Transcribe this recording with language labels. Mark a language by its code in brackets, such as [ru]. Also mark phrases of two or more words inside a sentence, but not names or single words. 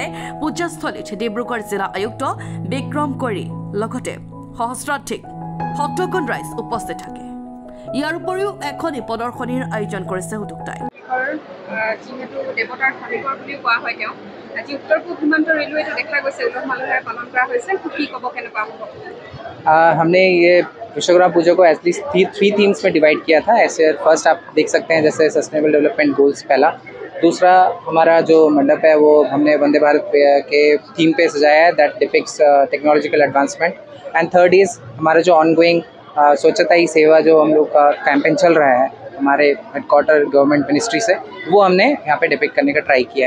[as] পূজাস্থলীত ডিব্ৰুগড় জিলা আয়ুক্ত বিক্ৰম কৰি লগতে সহস্ৰাধিক ভক্তগণ ৰাইজ উপস্থিত থাকে। ইয়াৰ উপৰিও এখন প্ৰদৰ্শনীৰ আয়োজন কৰিছে উদ্যোক্তাই। যিহেতু দেৱতাৰ খনিকৰ বুলি কোৱা হয় তেওঁ আজি উত্তৰ পূব সীমান্ত ৰেলৱেটো দেখা গৈছে উলহ মালহেৰে পালন কৰা হৈছে। কি ক'ব কেনেকুৱা হ'ব? [hi] हमने ये विश्वकर्मा पूजा को [en] at least three themes [hi] में डिवाइड किया था। ऐसे फर्स्ट आप देख सकते हैं जैसे [en] sustainable development goals [hi] पहला, दूसरा हमारा जो मंडप है वो हमने वंदे भारत के थीम पे सजाया है [en] that depicts technological advancement, and third is [hi] हमारा जो ऑनगोइंग स्वच्छता ही सेवा जो हम लोग का कैंपेन चल रहा है हमारे [en] headquarter government ministry [hi] से, वो हमने यहाँ पे डिपिक्ट करने का ट्राई किया है।